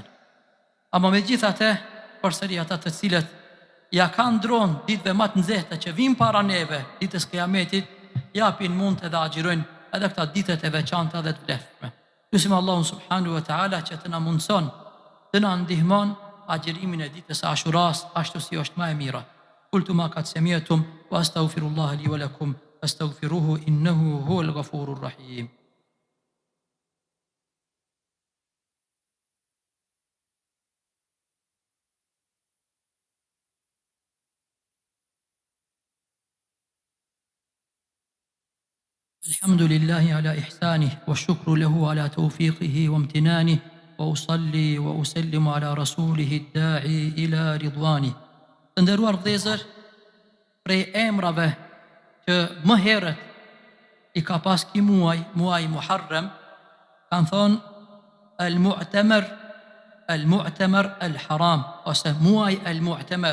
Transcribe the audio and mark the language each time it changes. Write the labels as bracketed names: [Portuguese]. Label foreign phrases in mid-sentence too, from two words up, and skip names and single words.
[Albanian] Ama me gjitha te, përsëri ata të cilët ja kanë dronë ditëve më të nxehta që vinë para neve, ditës Kiametit, japin mund edhe agjirojnë edhe këta ditët e veçanta dhe të vlefshme. Lusim Allahun [Arabic] سبحانه وتعالى [Albanian] që të na mundson, të na ndihmon agjërimin e ditës së Ashuras ashtu si është më e mira. [Arabic] قلت ما قد سمعتم وأستغفر الله لي ولكم فاستغفروه إنه هو الغفور الرحيم. الحمد لله على إحسانه والشكر له على توفيقه وامتنانه وأصلي وأسلم على رسوله الداعي إلى رضوانه. [Albanian] Të nderuar vëllezër, prej emrave që më herët i ka pas ky muaj Muharram, kanë thonë Al-Mu'tamar Al-Haram, ose muaj Al-Mu'tamar.